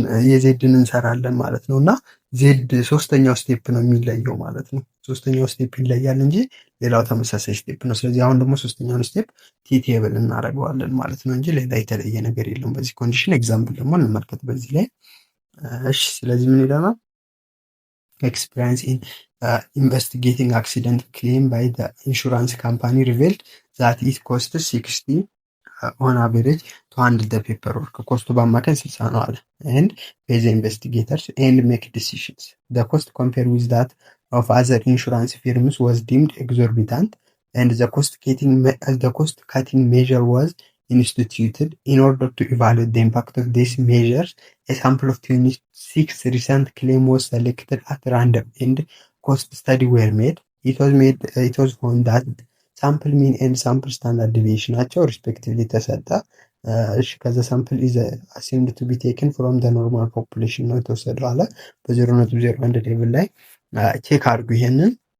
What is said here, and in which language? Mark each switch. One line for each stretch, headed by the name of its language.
Amharic: የዜድን እንሰራለን ማለት ነው። እና ዜድ ሶስተኛው ስቴፕ ነው የሚለየው ማለት ነው። ሶስተኛው ስቴፕ ይለያል እንጂ ሌላው ተመሳሳይ ስቴፕ ነው። ስለዚህ አሁን ደግሞ ሶስተኛውን ስቴፕ ቲ ቴብል እናደርገዋለን ማለት ነው እንጂ ሌላ የተለየ ነገር የለውም። በዚህ ኮንዲሽን ኤግዛምፕል ደግሞ እንመልከት በዚህ ላይ። እሺ ስለዚህ ምን ይለናል?
English: experience in investigating accident claim by the insurance company revealed that it costs 60 on average to handle the paperwork.
Amharic: ኮስቱ በአማካኝ 60 ነው አለ
English: and pay the investigators and make decisions. The cost compared with that of other insurance firms was deemed exorbitant and the cost cutting measure was instituted. In order to evaluate the impact of these measures, a sample of 26 recent claims was selected at random and cost studies were made. It was found that sample mean and sample standard deviation
Amharic: ናቸው
English: respectively
Amharic: ተሰጠ። ከዛ ሳምፕል
English: is assumed to be taken from the normal population
Amharic: ነው የተወሰደው አለ። በ0.01 ሌቭል ላይ ቼክ አድርጉ ይሄንን